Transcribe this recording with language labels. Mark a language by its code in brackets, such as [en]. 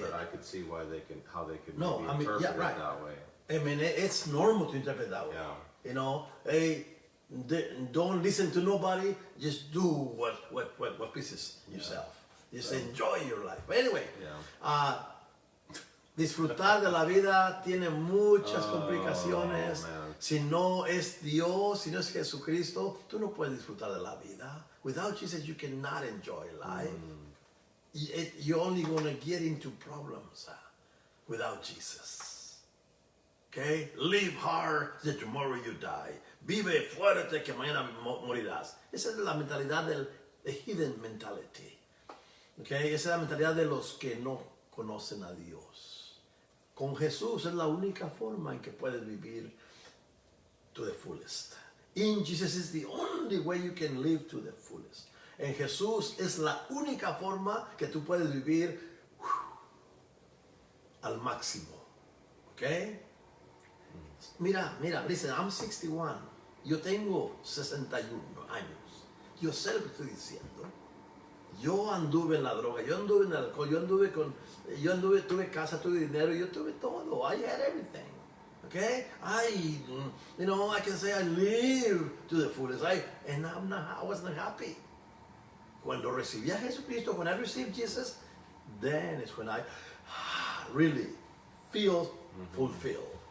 [en] But I could see how they could No, maybe I mean, interpret yeah, right. it that way. I mean, it's normal to interpret that way. Yeah. Hey, don't listen to nobody. Just do what pleases yourself. Just enjoy your life. But anyway, [es] disfrutar de la vida tiene muchas complicaciones. [en] Man. [es] Si no es Dios, si no es Jesucristo, tú no puedes disfrutar de la vida. [en] Without Jesus, you cannot enjoy life. You're only going to get into problems without Jesus. Okay? Live hard that tomorrow you die. [es] Vive fuerte que mañana morirás. Esa es la mentalidad [en] the hidden mentality. [es] Okay? Esa es la mentalidad de los que no conocen a Dios. Con Jesús es la única forma en que puedes vivir [en] to the fullest. In Jesus is the only way you can live to the fullest. [es] En Jesús es la única forma que tú puedes vivir al máximo. Okay? Mira, [en] listen, I'm 61. [es] Yo tengo 61 años. Yo sé lo que estoy diciendo. Yo anduve en la droga, yo anduve en el alcohol, tuve casa, tuve dinero, yo tuve todo. [en] I had everything. Okay? I can say I live to the fullest. I wasn't happy. [es] Cuando recibí a Jesucristo, [en] when I received Jesus, then is when I really feel fulfilled.